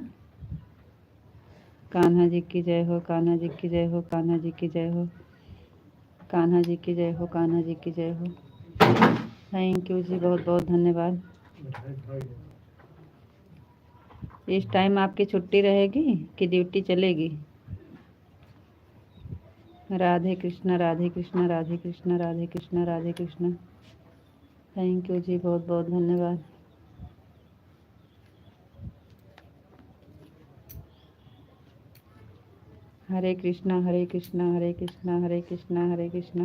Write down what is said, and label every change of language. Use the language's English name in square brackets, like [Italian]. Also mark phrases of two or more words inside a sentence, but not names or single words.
[Hindi] कान्हा जी की जय हो, कान्हा जी की जय हो, कान्हा जी की जय हो, कान्हा जी की जय हो, कान्हा जी की जय हो। [English] thank you [Hindi] जी, बहुत बहुत धन्यवाद। इस टाइम आपकी छुट्टी रहेगी कि ड्यूटी चलेगी। राधे कृष्णा, राधे कृष्णा, राधे कृष्णा, राधे कृष्णा, राधे कृष्णा। [English] thank you [Hindi] जी, बहुत बहुत धन्यवाद। हरे कृष्णा, हरे कृष्णा, हरे कृष्णा, हरे कृष्णा, हरे कृष्णा।